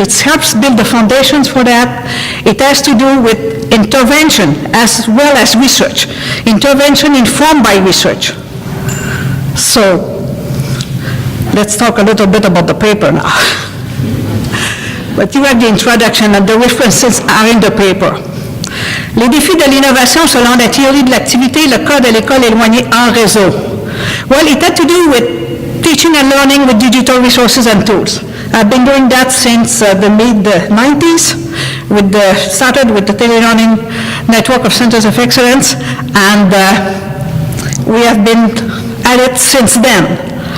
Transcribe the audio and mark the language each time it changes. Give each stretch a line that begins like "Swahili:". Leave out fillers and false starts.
English: It helps build the foundations for that. It has to do with intervention as well as research. Intervention informed by research. So let's talk a little bit about the paper now. but you have the introduction and the references are in the paper.
French: Les défis de l'innovation selon la théorie de l'activité, le cas de l'école éloignée en réseau.
English: Well, it had to do with teaching and learning with digital resources and tools. I've been doing that since the mid-90s, started with the Telelearning Network of Centers of Excellence, and we have been at it since then.